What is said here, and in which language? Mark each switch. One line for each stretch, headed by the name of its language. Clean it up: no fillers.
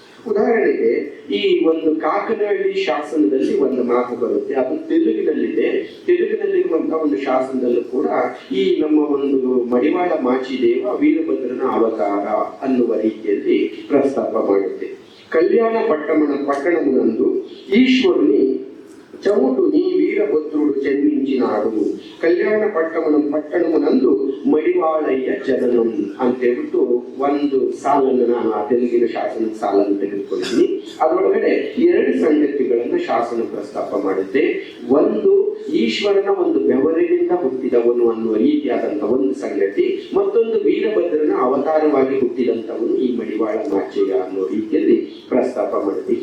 Kannada: ಉದಾಹರಣೆಗೆ ಈ ಒಂದು ಕಾಕನಹಳ್ಳಿ ಶಾಸನದಲ್ಲಿ ಒಂದು ಮಾತು ಬರುತ್ತೆ, ಅದು ತೆಲುಗಿನಲ್ಲಿದೆ. ತೆಲುಗಿನಲ್ಲಿರುವಂತಹ ಒಂದು ಶಾಸನದಲ್ಲೂ ಕೂಡ ಈ ನಮ್ಮ ಒಂದು ಮಡಿವಾಳ ಮಾಚಿದೇವ ವೀರಭದ್ರನ ಅವತಾರ ಅನ್ನುವ ರೀತಿಯಲ್ಲಿ ಪ್ರಸ್ತಾಪ ಮಾಡುತ್ತೆ.
Telugu: ಕಲ್ಯಾಣ పట్టణమునందు ఈశ్వరుని చముటు నీ వీరభద్రుడు జన్మించినాడు. కళ్యాణ పట్టణమునందు
Kannada: ಮಡಿವಾಳಯ್ಯ ಜನನಂ ಅಂತ ಹೇಳ್ಬಿಟ್ಟು ಒಂದು ಸಾಲನ್ನು ನಾನು ಆ ತೆಲುಗಿನ ಶಾಸನ ಸಾಲನ್ನು ತೆಗೆದುಕೊಳ್ತೀನಿ. ಅದರೊಳಗಡೆ 2 ಸಂಗತಿಗಳನ್ನ ಶಾಸನ ಪ್ರಸ್ತಾಪ ಮಾಡುತ್ತೆ. ಒಂದು ಈಶ್ವರನ ಒಂದು ಬೆವರಿನಿಂದ ಹುಟ್ಟಿದವನು ಅನ್ನುವ ರೀತಿಯಾದಂತಹ ಒಂದು ಸಂಗತಿ, ಮತ್ತೊಂದು ವೀರಭದ್ರನ ಅವತಾರವಾಗಿ ಹುಟ್ಟಿದಂತವನು ಈ ಮಡಿವಾಳ ಮಾಚಯ್ಯ ಅನ್ನೋ ರೀತಿಯಲ್ಲಿ ಪ್ರಸ್ತಾಪ ಮಾಡುತ್ತೆ.